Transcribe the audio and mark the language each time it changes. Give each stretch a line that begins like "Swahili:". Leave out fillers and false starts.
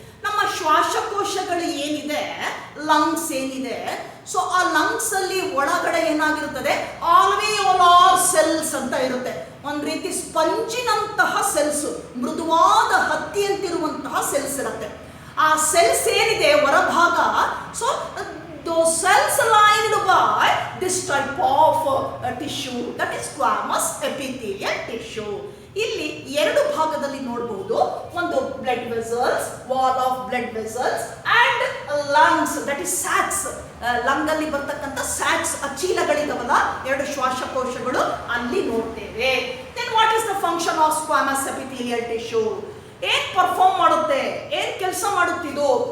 Kannada: ನಮ್ಮ ಶ್ವಾಸಕೋಶಗಳು ಏನಿದೆ, ಲಂಗ್ಸ್ ಏನಿದೆ, ಸೊ ಆ ಲಂಗ್ಸ್ ಅಲ್ಲಿ ಒಳಗಡೆ ಏನಾಗಿರುತ್ತದೆ, ಆಲ್ವೇಯೋಲಾರ್ ಸೆಲ್ಸ್ ಅಂತ ಇರುತ್ತೆ. ಒಂದು ರೀತಿ ಸ್ಪಂಜಿನಂತಹ ಸೆಲ್ಸ್, ಮೃದುವಾದ ಹತ್ತಿಯಂತಿರುವಂತಹ ಸೆಲ್ಸ್ ಇರುತ್ತೆ. ಆ ಸೆಲ್ಸ್ ಏನಿದೆ ಹೊರಭಾಗ,
English: So those cells lined by this type of tissue, that is squamous epithelial tissue.
Kannada: ಇಲ್ಲಿ ಎರಡು ಭಾಗದಲ್ಲಿ ನೋಡಬಹುದು, ಒಂದು
English: Blood vessels, wall of blood vessels, and lungs, that is sacs.
Kannada: Lung ಅಲ್ಲಿ ಬರ್ತಕ್ಕಂಥ ಸ್ಯಾಕ್ಸ್, ಚೀಲಗಳಿದಾವಲ್ಲ, ಎರಡು ಶ್ವಾಸಕೋಶಗಳು ಅಲ್ಲಿ ನೋಡ್ತೇವೆ.
English: Then what is the function of squamous epithelial tissue?
Kannada: ಏನ್ ಪರ್ಫಾರ್ಮ್ ಮಾಡುತ್ತೆ, ಏನ್ ಕೆಲಸ ಮಾಡುತ್ತಿದ್ದು?